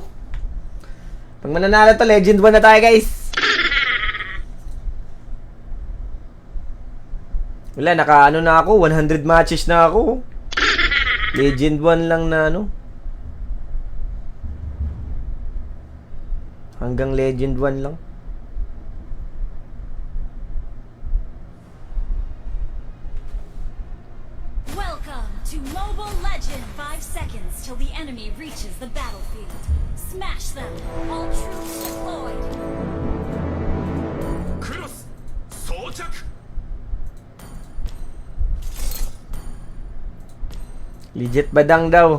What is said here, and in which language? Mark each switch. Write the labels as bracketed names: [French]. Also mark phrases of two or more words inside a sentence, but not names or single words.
[Filipino] Pag mananalo to, Legend 1 na tayo, guys. Wala, naka-ano na ako, 100 matches na ako. Legend 1 lang na ano. Hanggang Legend 1 lang. [English] Welcome to Mobile Legend! 5 seconds till the enemy reaches the battlefield. Smash them! All troops deployed! [Japanese] クロス装着 [Filipino] Legit badang daw.